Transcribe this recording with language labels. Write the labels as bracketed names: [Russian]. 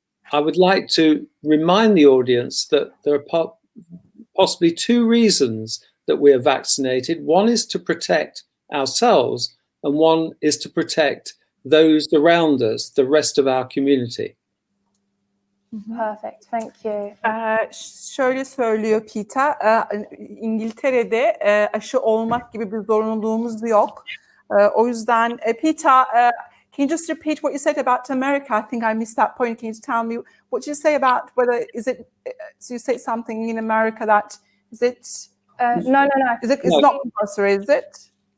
[English] I would like to remind the audience that there are possibly two reasons that we are vaccinated. One is to protect ourselves, and one is to protect those around us, the rest of our community. Perfect, thank you. [Turkish] Şöyle söylüyor Peter, İngiltere'de aşı olmak gibi bir zorunluluğumuz yok. O yüzden [English] Peter, can you just repeat what you said about America? I think I missed that point. Can you tell me what you say about whether so you say something in America that is it? No. It's not compulsory, is it?